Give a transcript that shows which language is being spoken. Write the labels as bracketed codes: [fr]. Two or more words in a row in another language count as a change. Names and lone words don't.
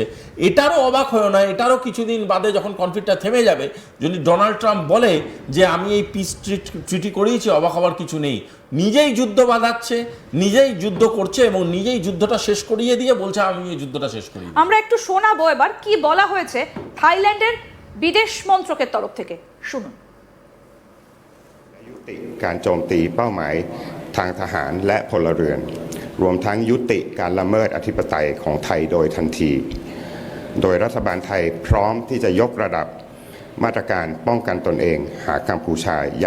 [bn] এটারও অবাক হয় না, এটারও কিছুদিন বাদে যখন কনফ্লিক্টটা থেমে যাবে, যদি ডোনাল্ড ট্রাম্প বলে যে আমি এই [en] peace treaty [bn] করিয়েছি, অবাক হওয়ার কিছু নেই। নিজেই যুদ্ধ বাঁধাচ্ছে, নিজেই যুদ্ধ করছে এবং নিজেই যুদ্ধটা শেষ করিয়ে দিয়ে বলছে আমি এই যুদ্ধটা শেষ করি। আমরা একটু শোনাবো এবার কি বলা হয়েছে থাইল্যান্ডের বিদেশ মন্ত্রকের তরফ থেকে, শুনুন। [th] ยุติการโจมตีเป้าหมายทางทหารและพลเรือนรวมทั้งยุติการละเมิดอธิปไตยของไทยโดยทันที โดยรัฐบาลไทยพร้อมที่จะยกระดับมาตรการป้องกันตนเองหากกัมพูชายัง